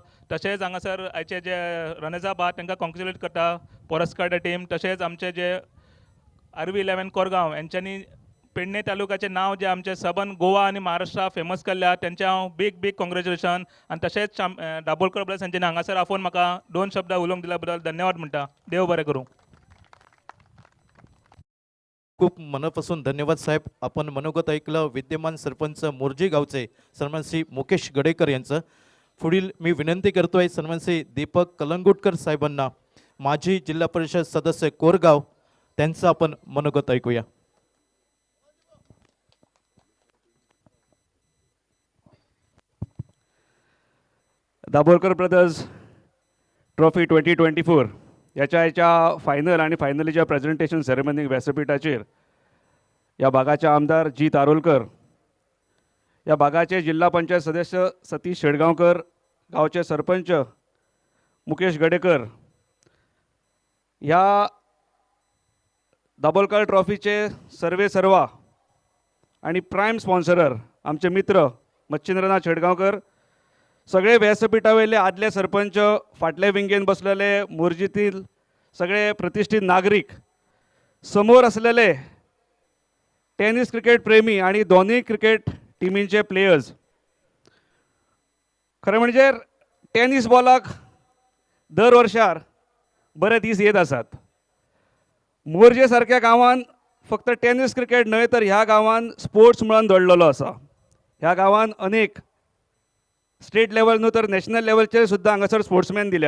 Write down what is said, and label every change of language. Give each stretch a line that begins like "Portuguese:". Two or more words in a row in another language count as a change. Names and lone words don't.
Konkani: तशेंच हांगासर आयचे जे रनर्स आहा तांकां कॉंग्रेच्युलेट करता पोरस्कार टीम. तशेंच आमचे जे RV11 कोरगांव यांच्यांनी पेडणे तालुक्याचें नांव जे आमचे सबन गोवा आनी महाराष्ट्रा फेमस केल्ल्या तेंचे हांव
English: big congratulation
Konkani: आनी तशेंच दाबोळकर ब्रदर्स हांच्यांनी हांगासर आफोवन म्हाका 2 शब्द उलोवंक दिल्या बद्दल धन्यवाद म्हणटा. देव बरें करूं. खूप मनापासून धन्यवाद साहेब.
Marathi: आपण मनोगत ऐकलं विद्यमान सरपंच मोर्जी गावचे सन्मान श्री मुकेश गडेकर यांचं. पुढील मी विनंती करतोय सन्मान श्री दीपक कलंगुटकर साहेबांना, माजी जिल्हा परिषद सदस्य कोरगाव, त्यांचं आपण मनोगत ऐकूया. दाबोळकर ब्रदर्स ट्रॉफी 2024 याच्या फायनल आणि फायनलीच्या
English: presentation ceremony
Marathi: व्यासपीठाचेर या भागाचे आमदार जी तारोलकर, या भागाचे जिल्हा पंचायत सदस्य सतीश शेडगांवकर, गावचे सरपंच मुकेश गडेकर, ह्या दाबोळकर ट्रॉफीचे सर्वा आणि
English: prime sponsor
Marathi: आमचे मित्र मच्छिंद्रनाथ शेडगांवकर, सगळे व्यासपीठावयले आदले सरपंच, फाटले विंगेन बसलेले मोर्जीतील सगळे प्रतिष्ठित नागरिक, समोर असलेले
English: tennis cricket
Marathi: प्रेमी आणि दोन्ही क्रिकेट टिमींचे प्लेयर्स.
Konkani: खरें म्हणजे टेनिस बॉलाक दर वर्षार बरे दीस येत आसात. मोर्जे सारक्या गांवांत फक्त
English: tennis cricket
Konkani: न्हय तर ह्या गांवांत स्पोर्ट्स म्हणून दडलेलो आसा. ह्या गांवांत अनेक
English: state level
Konkani: न्हू तर नॅशनल लेवलचे सुद्दां हांगासर स्पोर्ट्समॅन दिल्यात.